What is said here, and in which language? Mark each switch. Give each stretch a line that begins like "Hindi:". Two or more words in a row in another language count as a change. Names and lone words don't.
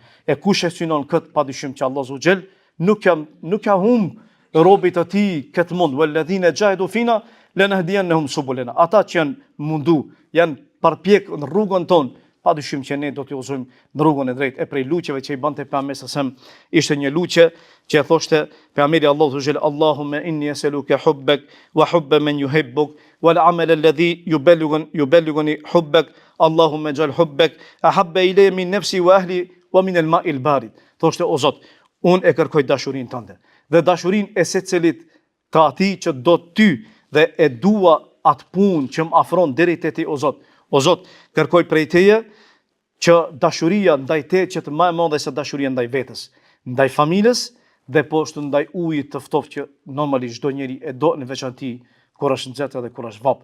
Albanian: E kush e synon kët, padyshim që Allah
Arabic: عز وجل
Albanian: nuk ka humb robit të tij këtë mund.
Arabic: والذين جاهدوا فينا لنهدينهم سبلنا.
Albanian: Ata që janë mundu, janë përpjek në rrugën tonë, padyshim që ne do t'ju udhëzojmë në rrugën e drejtë. E prej luçeve që i bante pejgamberi
Arabic: صلى الله عليه وسلم
Albanian: ishte një luçe që e thoshte pejgamberi
Arabic: الله سبحانه اللهم إني أسألك حبك وحب من يحبك والعمل الذي يبلغني حبك اللهم اجعل حبك أحب إلي من نفسي وأهلي ومن الماء البارد.
Albanian: Thoshte o Zot, unë e kërkoj dashurinë tënde dhe dashurinë e secelit të atij që do ty dhe e dua atë punë që më afron deri te ti o Zot. O Zot, kërkoj prej teje që dashuria ndaj te që të më e madhe se dashuria ndaj vetes, ndaj familjes dhe po ashtu ndaj ujit të ftoftë që normalisht çdo njeri e do në veçantë kur është nxehtë dhe kur është vap.